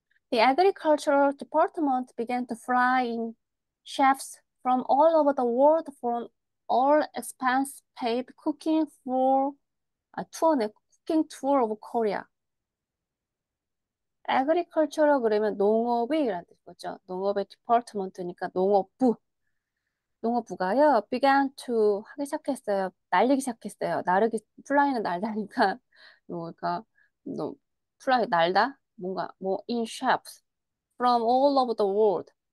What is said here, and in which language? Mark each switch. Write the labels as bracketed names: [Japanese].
[English] The agricultural department began to fly in chefs from all over the world for all expense paid cooking for 투어네 쿠킹 투어 오브 코리아. [Korean] agricultural 그러면 농업이라는 뜻이죠. 농업의 디파트먼트니까 농업부. 농업부가요, [English] began to [Korean] 하기 시작했어요. 날리기 시작했어요. 나르기, 플라이는 날다니까, 그러니까, 너, 플라이 날다? [English] 뭔가, 뭐, in shops from all over the world.